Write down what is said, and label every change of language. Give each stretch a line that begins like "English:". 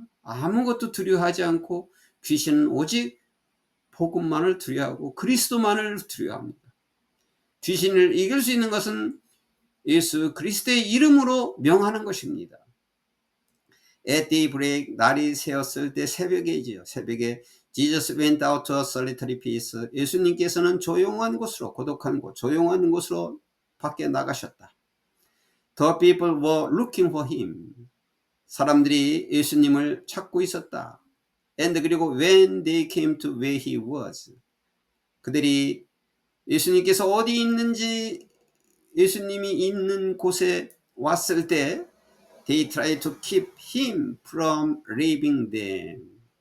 Korean: 아무것도 두려워하지 않고 귀신은 오직 복음만을 두려워하고 그리스도만을 두려워합니다. 귀신을 이길 수 있는 것은 예수 그리스도의 이름으로 명하는 것입니다.
English: At daybreak,
Korean: 날이 새었을 때 새벽이지요. 새벽에
English: Jesus went out to a solitary place.
Korean: 예수님께서는 조용한 곳으로, 고독한 곳, 조용한 곳으로 밖에 나가셨다.
English: The people were looking for him.
Korean: 사람들이 예수님을 찾고 있었다.
English: And
Korean: 그리고
English: when they came to where he was.
Korean: 그들이 예수님께서 어디 있는지 예수님이 있는 곳에 왔을 때
English: they tried to keep him from leaving them.